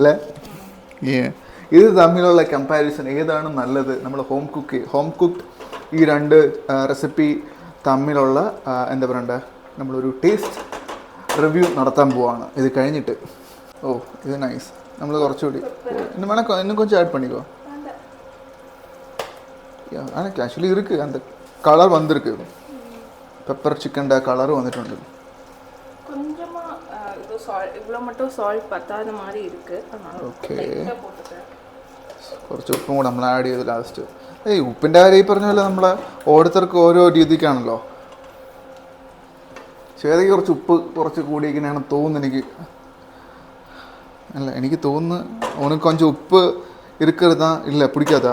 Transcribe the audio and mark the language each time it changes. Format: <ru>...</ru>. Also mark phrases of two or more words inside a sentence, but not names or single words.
<ml>ഇത് തമ്മിലുള്ള കമ്പാരിസൺ ഏതാണ് നല്ലത്? നമ്മൾ</ml> <en>home cooked</en> <ml>ഈ 2 റെസിപ്പി തമ്മിലുള്ള എന്താ പറയണ്ട, നമ്മളൊരു</ml> <en>taste review</en> <ml>നടത്താൻ പോവാണ് ഇത് കഴിഞ്ഞിട്ട്. ഓ ഇത് നൈസ്. നമ്മൾ കുറച്ചുകൂടി</ml> <ta>இன்னும் கொஞ்சம் ஆட் பண்ணிக்கோ. எனக்கு ஆக்சுவலி இருக்குது அந்த கலர் வந்திருக்கு.</ta> <en>pepper chicken</en> <ml>കളർ വന്നിട്ടുണ്ട്.</ml> <ta>இவ்வளோ மட்டும் சால்ட் பத்தாத மாதிரி இருக்கு.</ta> <ml>ഓക്കെ കുറച്ച് ഉപ്പും കൂടെ നമ്മൾ ആഡ് ചെയ്തു ലാസ്റ്റ്. ഉപ്പിൻ്റെ കാര്യം ഈ പറഞ്ഞ പോലെ നമ്മളെ ഓരോരുത്തർക്കും ഓരോ രീതിക്കാണല്ലോ. ചേതയ്ക്ക് കുറച്ച് ഉപ്പ് കുറച്ച് കൂടിയിരിക്കണേണ് തോന്നുന്നു എനിക്ക്. അല്ല എനിക്ക് തോന്നുന്നു</ml> <ta>உனக்கு கொஞ்சம்</ta> <ml>ഉപ്പ് ഇരിക്കരുതാ ഇല്ല പിടിക്കാതാ.</ml>